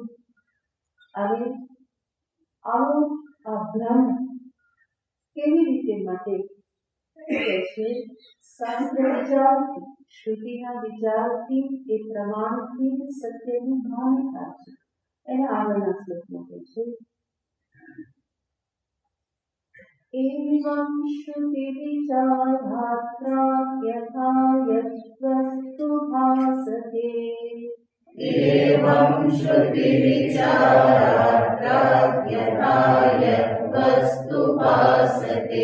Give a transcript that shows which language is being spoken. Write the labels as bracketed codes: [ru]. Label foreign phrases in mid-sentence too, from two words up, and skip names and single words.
[gu] અને આવો આ ભ્રમ કેવી રીતે મટે? કહે છે શાસ્ત્ર વિચારથી, શ્રુતિના વિચારથી, એ પ્રમાણથી જ સત્યનું ભાન થાય છે. એના આગળના શ્લોકમાં કહે છે [sa] एवं श्रुति विचारात्रा यथा यद्वस्तु भासते एवं श्रुतिविचारार्थाद्यथाय वस्तु भासते